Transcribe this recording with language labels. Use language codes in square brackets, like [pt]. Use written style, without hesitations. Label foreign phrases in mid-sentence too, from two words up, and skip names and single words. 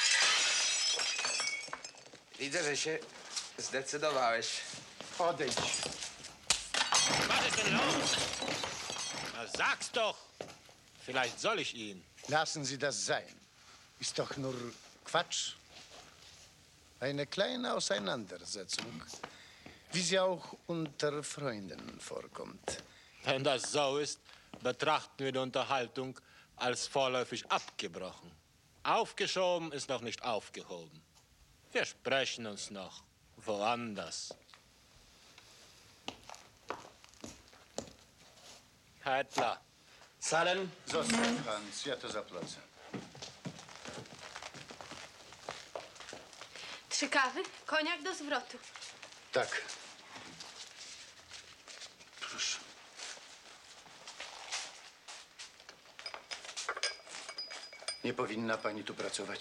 [pl] Widzę, że się zdecydowałeś. Odejdź. [de] Was ist denn los? Na, sag's doch. Vielleicht soll ich ihn. Lassen Sie das sein. Ist doch nur Quatsch. Eine kleine Auseinandersetzung, wie sie auch unter Freunden vorkommt. Wenn das so ist, betrachten wir die Unterhaltung als vorläufig abgebrochen. Aufgeschoben ist noch nicht aufgehoben. Wir sprechen uns noch woanders. Heidler. Salem? [pl] Zostaw, Franz, ja to zapłacę. 3 kawy, koniak do zwrotu. Tak. Proszę. Nie powinna pani tu pracować.